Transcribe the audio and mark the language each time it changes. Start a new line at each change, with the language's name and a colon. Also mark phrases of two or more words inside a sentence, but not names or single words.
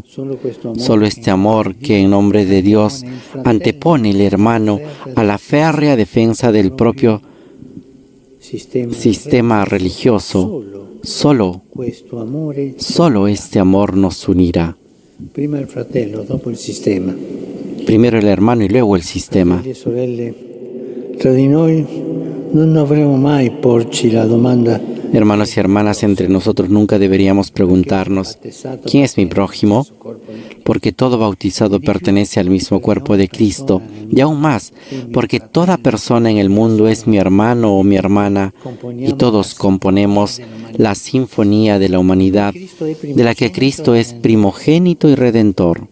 Spanish: Solo este amor que en nombre de Dios antepone el hermano a la férrea defensa del propio sistema religioso. Solo este amor nos unirá. Primero el hermano y luego el sistema.
Italian: Tra di noi non dovremmo mai porci la domanda:
Spanish: hermanos y hermanas, entre nosotros nunca deberíamos preguntarnos ¿quién es mi prójimo? Porque todo bautizado pertenece al mismo cuerpo de Cristo, y aún más, porque toda persona en el mundo es mi hermano o mi hermana, y todos componemos la sinfonía de la humanidad, de la que Cristo es primogénito y redentor.